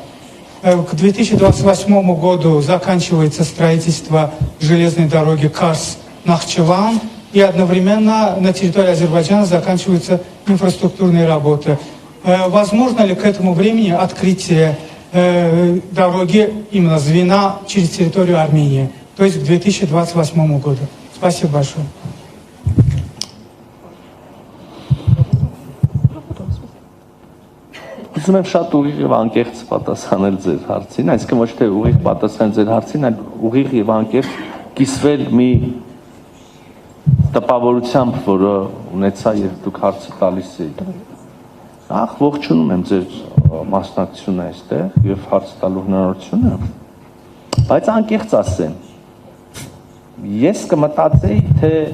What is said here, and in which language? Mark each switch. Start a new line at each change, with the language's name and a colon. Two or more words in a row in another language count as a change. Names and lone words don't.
Russian: К 2028 году заканчивается строительство железной дороги Карс-Нахчеван, и одновременно на территории Азербайджана заканчиваются инфраструктурные работы. Возможно ли к этому времени открытие дороги, именно звена через территорию Армении, то есть к 2028 году? Спасибо большое.
Armenian: Ուզում եմ շատ ուղիղ եւ անկեղծ պատասխանել ձեր հարցին, այսինքն ոչ թե ուղիղ պատասխանել ձեր հարցին, այլ ուղիղ եւ անկեղծ կիսվել մի տպավորությամբ, որը ունեցա, երբ դուք հարցը տալիս եք։ Ախ, ողջունում եմ ձեր մասնակցությունը այստեղ եւ հարց տալու հնարավորությունը, բայց անկեղծ ասեմ, ես կմտածեի, թե